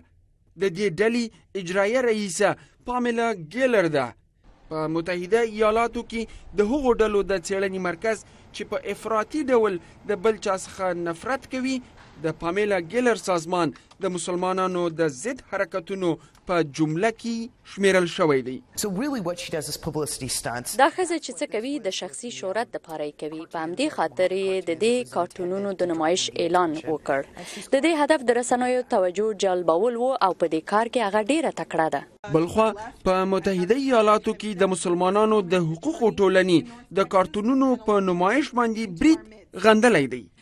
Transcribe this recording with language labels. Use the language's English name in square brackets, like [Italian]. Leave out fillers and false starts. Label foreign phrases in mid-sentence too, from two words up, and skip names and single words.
[Pashto] د دې ډلې اجرایه رئیسه پاملا ګیلر ده. په متحده ایالاتو کې د هغو ډلو د څېړنې مرکز چې په افراطي ډول د بل چا څخه نفرت کوي د پامیلا ګیلر سازمان د مسلمانانو د ضد حرکتونو په جمله کې شمیرل شوی دی. [English] So really what she does is publicity stunts. [Pashto] دا ښځه چې څه کوي د شخصي شهرت دپاره یې کوي. په همدې خاطر یې د دې کارتونونو د نمایش اعلان وکړ. د دې هدف د رسنیو توجه جلبول و او په دې کار کې هغه ډیره تکړه ده. بلخوا په متحده ایالاتو کې د مسلمانانو د حقوقو ټولنې د کارتونونو په نمایش باندې برید غندلی دی.